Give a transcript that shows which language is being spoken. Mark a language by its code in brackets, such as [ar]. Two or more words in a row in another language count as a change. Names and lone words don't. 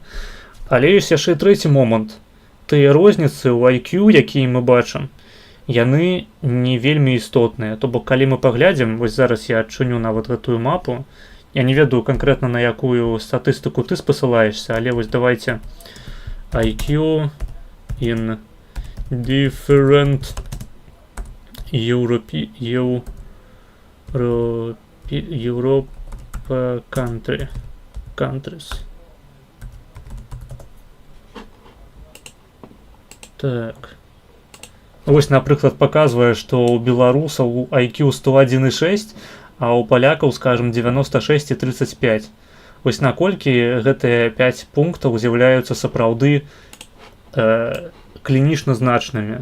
[be] Але ёсць яшчэ трэці момант. Тыя розніцы ў IQ, якія мы бачым, яны не вельмі істотныя. То бок, калі мы паглядзім, вось зараз я адчыню нават гэтую мапу, я не ведаю канкрэтна, на якую статыстыку ты спасылаешся, але вось давайте [en] IQ in different Europe countries. [be] Так. Вось, напрыклад, паказвае, што ў беларусаў IQ 101,6, а ў палякаў, скажем, 96 і 35. Вось наколькі гэтыя 5 пунктаў з'яўляюцца сапраўды клінічна значнымі.